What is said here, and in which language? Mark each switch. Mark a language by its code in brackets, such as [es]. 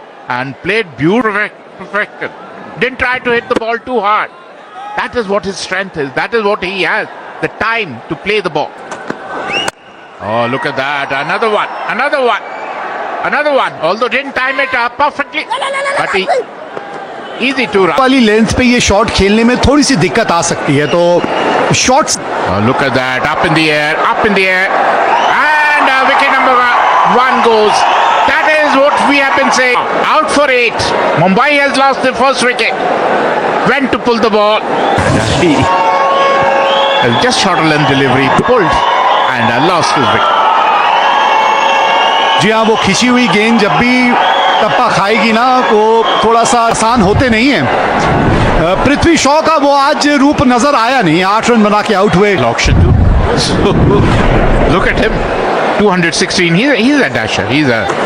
[en] And played beautifully, perfection. Didn't try to hit the ball too hard. That is what his strength is. That is what he has. The time to play the ball. Oh, look at that. Another one. Another one. Another one. Although didn't time it perfectly. But he... Easy to run. [hi] वाली length पे ये shot खेलने में थोड़ी सी दिक्कत आ सकती है, तो shots [en] Oh, look at that. Up in the air. Up in the air. And wicket number one goes. That is what we have been saying. Out for 8. Mumbai has lost the first wicket. Went to pull the ball. Just short a length delivery. Pulled. And lost his wicket. [hi] जी हाँ, वो खिंची हुई गेंद जब भी टप्पा खाएगी ना, वो थोड़ा सा आसान होते नहीं है। पृथ्वी शॉ का वो आज रूप नजर आया नहीं, 8 रन बना के आउट हुए। [en] Auction too. So, look at him. 216. He's a dasher. He's a...